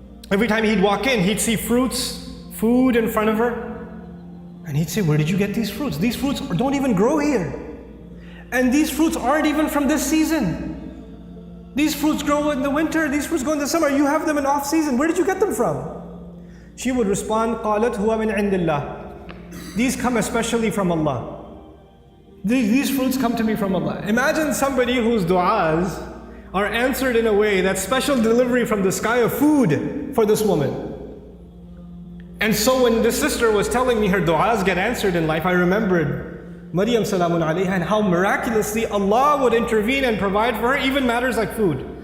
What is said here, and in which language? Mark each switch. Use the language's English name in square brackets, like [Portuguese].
[English] Every time he'd walk in, he'd see fruits, food in front of her, and he'd say, "Where did you get these fruits? These fruits don't even grow here. And these fruits aren't even from this season. These fruits grow in the winter, these fruits grow in the summer. You have them in off season. Where did you get them from?" She would respond, [Arabic] قَالَتْ هُوَ مِنْ عِنْدِ اللَّهِ. [English] These come especially from Allah. These fruits come to me from Allah. Imagine somebody whose du'as are answered in a way that's special delivery from the sky of food for this woman. And so when this sister was telling me her du'as get answered in life, I remembered Maryam salamun alayha and how miraculously Allah would intervene and provide for her even matters like food.